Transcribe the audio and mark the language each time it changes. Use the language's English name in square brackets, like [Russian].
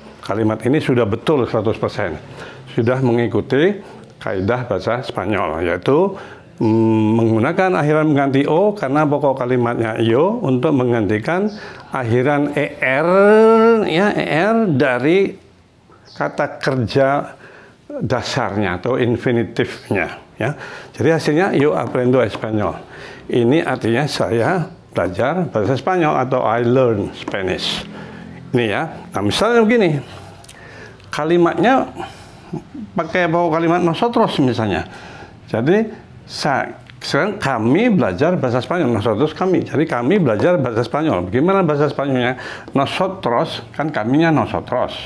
[Indonesian] Kalimat ini sudah betul 100%. Sudah mengikuti kaidah bahasa Spanyol, yaitu menggunakan akhiran pengganti o karena pokok kalimatnya yo untuk menggantikan akhiran er, ya, er dari kata kerja dasarnya atau infinitifnya. Ya. Jadi hasilnya [Spanish] yo aprendo español. [Indonesian] Ini artinya saya belajar bahasa Spanyol atau [English] I learn Spanish. [Indonesian] Ini ya. Nah misalnya begini, kalimatnya pakai pokok kalimat nosotros misalnya. Jadi sekarang kami belajar bahasa Spanyol, nosotros kami. Jadi kami belajar bahasa Spanyol. Bagaimana bahasa Spanyolnya? Nosotros, kan kaminya nosotros.